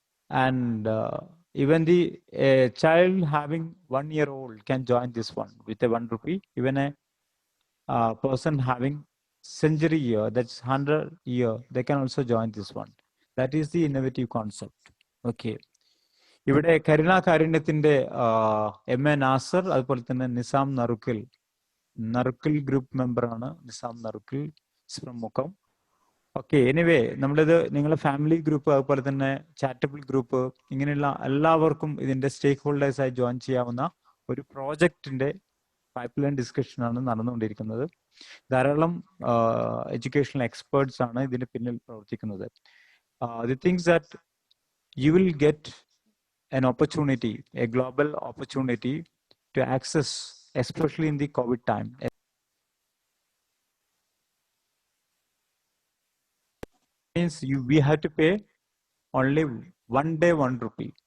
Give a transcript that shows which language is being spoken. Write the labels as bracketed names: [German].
[English] And even the child having 1 year old can join this one with a 1 rupee. Even a person having century year, that's 100 year, they can also join this one. That is the innovative concept. Okay. [Malayalam] ഇവിടെ കരുണ കാരുണ്യത്തിന്റെ M A Nasar, അതുപോലെ തന്നെ Nizam നറുക്കിൽ group member ആണ് Nizam നറുക്കിൽ from Mukkam. Okay, anyway നമ്മളിത് നിങ്ങളുടെ family group അതുപോലെ തന്നെ ചാറ്റബിൾ group ഇങ്ങനെയുള്ള എല്ലാവർക്കും ഇതിന്റെ സ്റ്റേക്ക് ഹോൾഡേഴ്സായി ജോയിൻ ചെയ്യാവുന്ന ഒരു പ്രോജക്റ്റിന്റെ പൈപ്പ് ലൈൻ ഡിസ്കഷൻ ആണ് നടന്നുകൊണ്ടിരിക്കുന്നത്. ധാരാളം എഡ്യൂക്കേഷണൽ എക്സ്പേർട്സ് ആണ് ഇതിന് പിന്നിൽ പ്രവർത്തിക്കുന്നത്. [English] The things that you will get an opportunity, a global opportunity to access, especially in the COVID time. means we have to pay only 1 day 1 rupee.